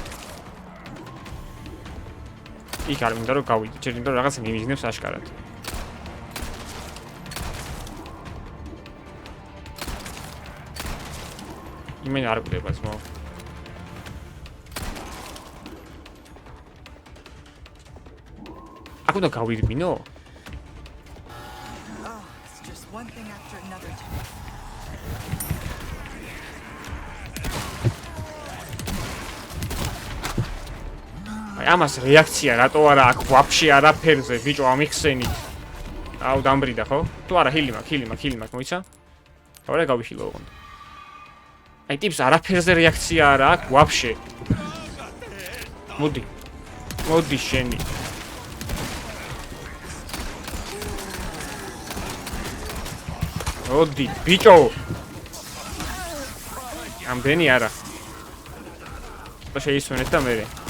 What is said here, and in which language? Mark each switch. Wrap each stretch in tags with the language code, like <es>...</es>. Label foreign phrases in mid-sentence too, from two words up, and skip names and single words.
<ka>იქ არ მინდა რომ გავიდე ჯერ მინდა რომ რაღაც მიმიზნებს აშკარად იმენ არ გვდება ძმაო აქ უნდა გავირბინო?</ka> <en>Oh, it's just one thing after another.</en> <ka>აი ამას რეაქცია რატო არა აქ ვაფშე არაფერზე ბიჭო ამიხსენით აუ დამბრიდა ხო? თუ არა ჰილი მაქვს მოიცა? თავი გავიშილო ოღონდ აი ტიპს არაფერზე რეაქცია არა აქ ვაფშე მოდი შენი მოდი ბიჭო ამდენი არა და შეისვენეთ და მერე</ka>